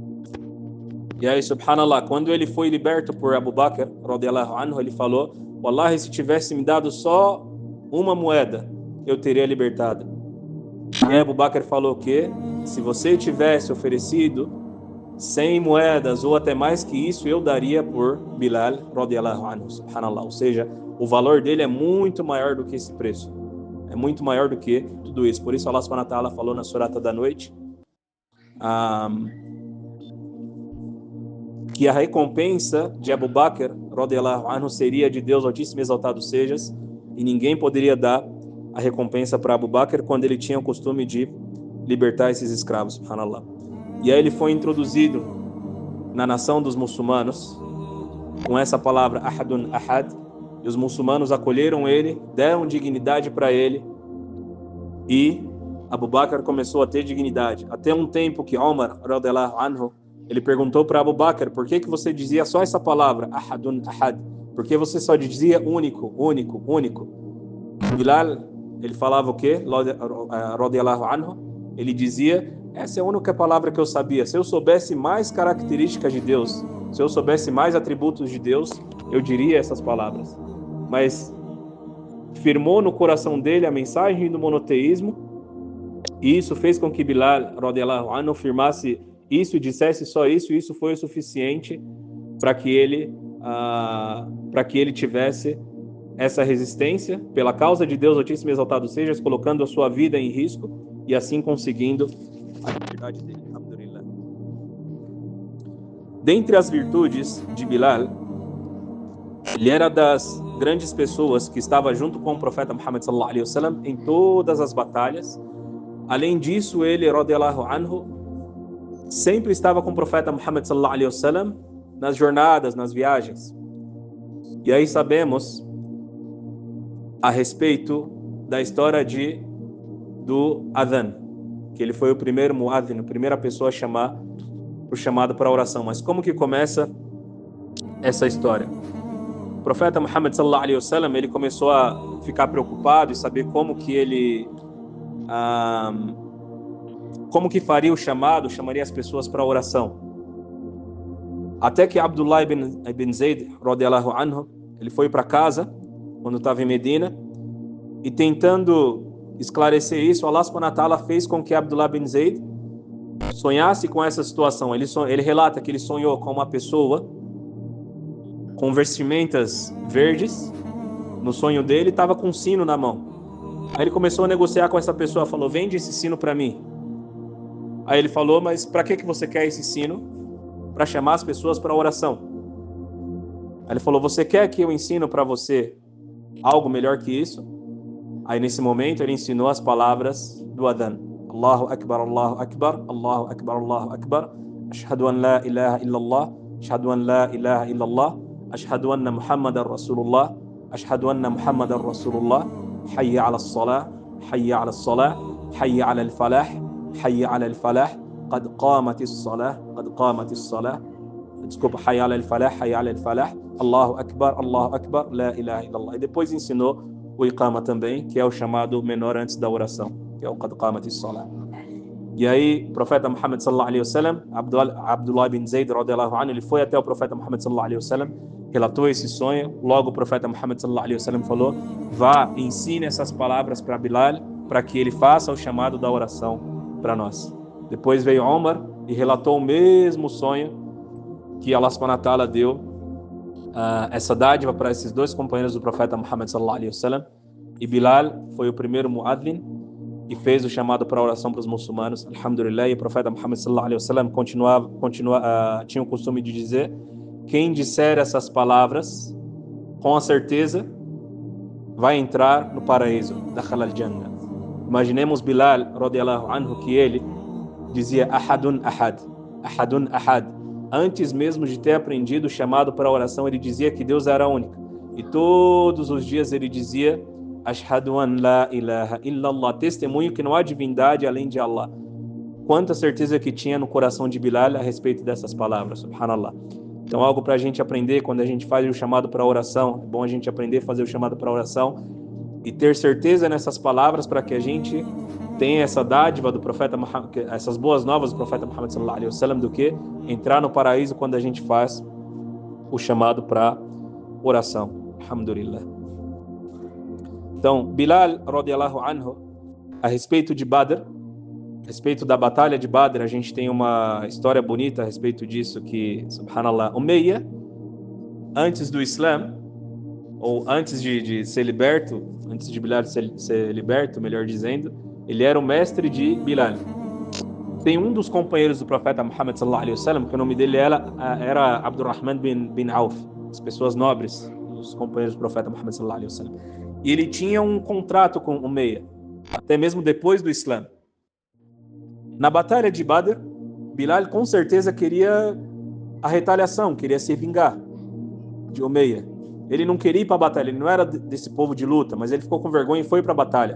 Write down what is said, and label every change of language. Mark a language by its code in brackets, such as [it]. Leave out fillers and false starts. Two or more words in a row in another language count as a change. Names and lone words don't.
[pt] E aí, subhanallah, quando ele foi liberto por Abu Bakr, [ar] رضي الله عنه, [pt] ele falou: wallahi, se tivesse me dado só uma moeda, eu teria libertado. E Abu Bakr falou que se você tivesse oferecido 100 moedas ou até mais que isso, eu daria por Bilal, [ar] رضي الله عنه, [pt] subhanallah. Ou seja, o valor dele é muito maior do que esse preço. É muito maior do que tudo isso. Por isso [ar] الله سبحانه وتعالى [pt] falou na surata da noite que a recompensa de Abu Bakr, [ar] رضي الله عنه, [pt] seria de Deus Altíssimo e Exaltado sejas, e ninguém poderia dar a recompensa para Abu Bakr quando ele tinha o costume de libertar esses escravos, subhanallah. E aí ele foi introduzido na nação dos muçulmanos com essa palavra [ar] أحد أحد, [pt] e os muçulmanos acolheram ele, deram dignidade para ele, e Abu Bakr começou a ter dignidade. Até um tempo que Omar, [ar] رضي الله عنه, [pt] ele perguntou para Abu Bakr: por que você dizia só essa palavra, [ar] أحد أحد? [pt] Por que você só dizia único, único, único? Bilal, ele falava o quê? [ar] رضي الله عنه, [pt] ele dizia: essa é a única palavra que eu sabia. Se eu soubesse mais características de Deus, se eu soubesse mais atributos de Deus, eu diria essas palavras. Mas firmou no coração dele a mensagem do monoteísmo, e isso fez com que Bilal, [ar] رضي الله عنه, [pt] firmasse isso e dissesse só isso, e isso foi o suficiente para que ele tivesse essa resistência pela causa de Deus Altíssimo e Exaltado seja, colocando a sua vida em risco e assim conseguindo a liberdade dele. Alhamdulillah. Dentre as virtudes de Bilal, ele era das grandes pessoas que estava junto com o profeta Muhammad [ar] صلى الله عليه وسلم [pt] em todas as batalhas. Além disso, ele, [ar] رضي الله عنه, [pt] sempre estava com o profeta Muhammad [ar] صلى الله عليه وسلم [pt] nas jornadas, nas viagens. E aí sabemos a respeito da história do Adhan, que ele foi o primeiro muadhin, a primeira pessoa a chamar o chamado para a oração. Mas como que começa essa história? O profeta Muhammad [ar] صلى الله عليه وسلم, [pt] ele começou a ficar preocupado e saber como que ele como que faria o chamado, chamaria as pessoas para a oração. Até que Abdullah ibn Zayd, [ar] رضي الله عنه, [pt] ele foi para casa quando estava em Medina, e tentando esclarecer isso, [ar] الله سبحانه وتعالى [pt] fez com que Abdullah ibn Zayd sonhasse com essa situação. Ele relata que ele sonhou com uma pessoa com vestimentas verdes. No sonho dele estava com um sino na mão. Aí ele começou a negociar com essa pessoa, falou: vende esse sino para mim. Aí ele falou: mas para que você quer esse sino? Para chamar as pessoas para a oração. Aí ele falou: você quer que eu ensino para você algo melhor que isso? Aí nesse momento ele ensinou as palavras do Adhan: [ar] الله أكبر، الله أكبر، الله أكبر، الله أكبر, أشهد أن لا إله إلا الله، أشهد أن لا إله إلا الله، أشهد أن محمدا رسول الله، أشهد أن محمدا رسول الله، حي على الصلاة، حي على الصلاة، حي على الفلاح، حي على الفلاح، قد قامت الصلاة، قد قامت الصلاة. [pt] Desculpa, [ar] حي على الفلاح، حي على الفلاح، الله أكبر، لا إله إلا الله. [pt] E depois ensinou o Iqama também, que é o chamado menor antes da oração, que é o [ar] قد قامت الصلاة. [pt] E aí, o profeta Muhammad [ar] صلى الله عليه وسلم, [pt] Abdullah bin Zayd [ar] رضي الله عنه, [pt] ele foi até o profeta Muhammad [ar] صلى الله عليه وسلم, [pt] relatou esse sonho. Logo o profeta Muhammad [ar] صلى الله عليه وسلم [pt] falou: vá, ensine essas palavras para Bilal, para que ele faça o chamado da oração para nós. Depois veio Omar e relatou o mesmo sonho, que [ar] الله سبحانه وتعالى [pt] deu essa dádiva para esses dois companheiros do profeta Muhammad [ar] صلى الله عليه وسلم. [pt] E Bilal foi o primeiro muadlin e fez o chamado para a oração para os muçulmanos. Alhamdulillah. E o profeta Muhammad [ar] صلى الله عليه وسلم [pt] tinha o costume de dizer: quem disser essas palavras, com a certeza vai entrar no paraíso, [ar] دخل الجنة. [pt] Imaginemos Bilal [ar] رضي الله عنه, [pt] que ele dizia [ar] أحد أحد، أحد أحد. [pt] Antes mesmo de ter aprendido o chamado para a oração, ele dizia que Deus era único. E todos os dias ele dizia [ar] أشهد أن لا إله إلا الله, [pt] testemunho que não há divindade além de Allah. Quanta certeza que tinha no coração de Bilal a respeito dessas palavras, subhanallah. Então, algo para a gente aprender quando a gente faz o chamado para a oração. É bom a gente aprender a fazer o chamado para a oração e ter certeza nessas palavras, para que a gente tenha essa dádiva do profeta Muhammad, essas boas novas do profeta Muhammad [ar] صلى الله عليه وسلم, [pt] do que entrar no paraíso quando a gente faz o chamado para oração. Alhamdulillah. Então, [ar] Bilal رضي الله عنه, [pt] a respeito de Badr, a respeito da batalha de Badr, a gente tem uma história bonita a respeito disso, que, subhanallah, Umayya, antes do Islã, ou antes de ser liberto, antes de Bilal ser liberto, melhor dizendo, ele era o mestre de Bilal. Tem um dos companheiros do profeta Muhammad [ar] صلى الله عليه وسلم, [pt] que o nome dele era Abdurrahman bin Auf, as pessoas nobres, os companheiros do profeta Muhammad [ar] صلى الله عليه وسلم. [pt] E ele tinha um contrato com Umayya, até mesmo depois do Islã. Na batalha de Badr, Bilal com certeza queria a retaliação, queria se vingar de Umayya. Ele não queria ir para a batalha, ele não era desse povo de luta, mas ele ficou com vergonha e foi para a batalha.